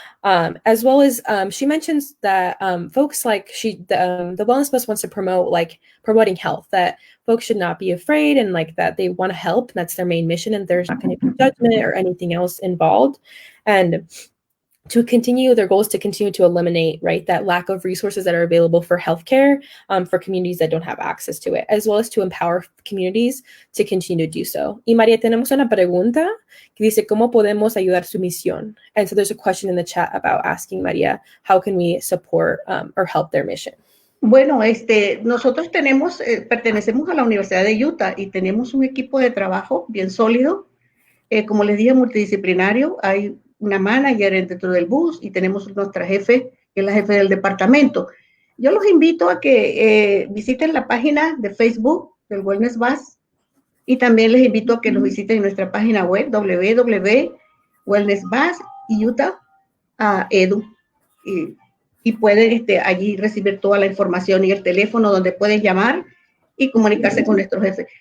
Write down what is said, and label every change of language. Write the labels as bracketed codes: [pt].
[en] As well as she mentions that folks like the wellness bus wants to promote like promoting health, that folks should not be afraid and like that they want to help. And that's their main mission, and there's not going to be judgment or anything else involved. And their goal is to continue to eliminate, right, that lack of resources that are available for healthcare for communities that don't have access to it, as well as to empower communities to continue to do so. [es] Y María, tenemos una pregunta que dice, ¿cómo podemos ayudar su misión? [en] And so there's a question in the chat about asking María, how can we support or help their mission? [es] Bueno, nosotros pertenecemos a la Universidad de Utah y tenemos un equipo de trabajo bien sólido, como les dije, multidisciplinario. Hay una manager dentro del bus y tenemos nuestra jefe, que que es la jefe del departamento. Yo los invito a que visiten la página de Facebook del Wellness Bus y también les invito a que nos visiten en nuestra página web www.wellnessbus.edu y pueden allí recibir toda la información y el teléfono donde pueden llamar y comunicarse con nuestros jefes.